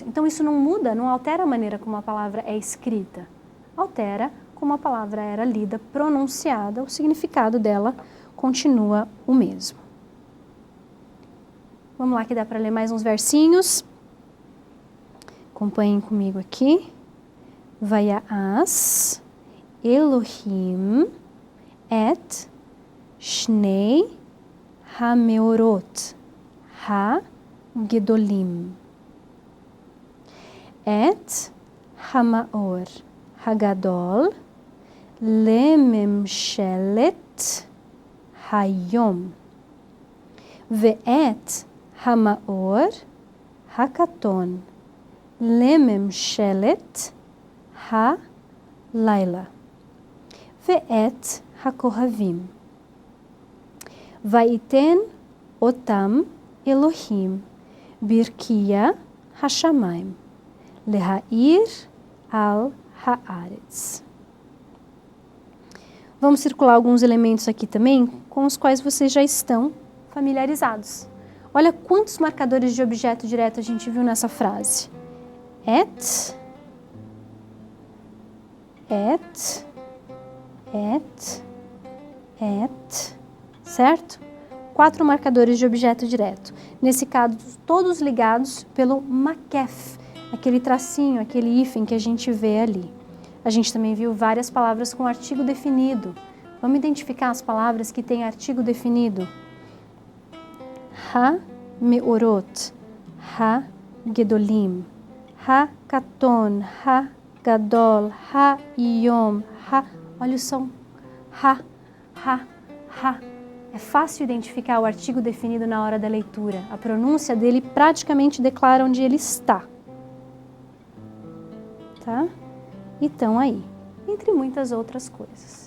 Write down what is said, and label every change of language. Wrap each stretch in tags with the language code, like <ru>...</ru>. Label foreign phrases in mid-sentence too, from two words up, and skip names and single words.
<pt>Então isso não muda, não altera a maneira como a palavra é escrita. Altera como a palavra era lida, pronunciada, o significado dela continua o mesmo. Vamos lá que dá para ler mais uns versinhos. Acompanhem comigo aqui.</pt> <he>ויעש אלהים את שני המארת הגדלים את המאור הגדל לממשלת היום ואת המאור הקטן לממשלת הלילה ואת הכוכבים ויתן אתם אלהים ברקיע השמים להאיר על הארץ.</he> <pt>Vamos circular alguns elementos aqui também com os quais vocês já estão familiarizados. Olha quantos marcadores de objeto direto a gente viu nessa frase. Et, certo? 4 marcadores de objeto direto. Nesse caso, todos ligados pelo makef, aquele tracinho, aquele hífen que a gente vê ali. A gente também viu várias palavras com artigo definido. Vamos identificar as palavras que têm artigo definido.</pt> <he>המאורת הגדלים הקטן הגדול היום ה.</he> <pt>Olha o som. Ha. É fácil identificar o artigo definido na hora da leitura. A pronúncia dele praticamente declara onde ele está. Tá? E estão aí, entre muitas outras coisas.</pt>